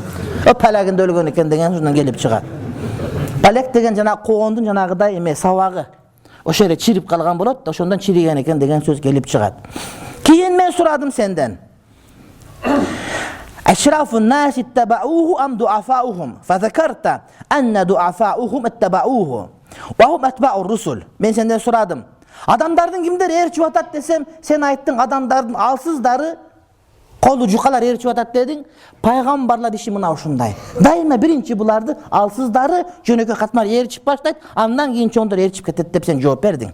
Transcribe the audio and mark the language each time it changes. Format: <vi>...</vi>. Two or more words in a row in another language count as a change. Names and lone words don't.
<ky>Палегинде өлгөн экен деген ушундан келип чыгат. Палек деген жана коондун жанагыдай эме сабагы. Ошо жерде чирип калган болот да, ошондон чириген экен деген сөз келип чыгат. Кийин мен сурадым сенден.</ky> <ar>أشراف الناس اتبعوه أم ضعفاؤهم. فذكرت أن ضعفاءهم اتبعوه. وهم أتباع الرسل.</ar> <ky>Мен сенден сурадым. Адамдардын кимдер ээрчип атат десем, сен айттың адамдардын алсыздары, колу жукалар ээрчип атат дедиң. Пайгамбарлар иши мына ушундай. Дайыма биринчи буларды алсыздары жөнөкөй катмар ээрчип баштайт, андан кийин чоңдор ээрчип кетет деп сен жооп бердиң.</ky>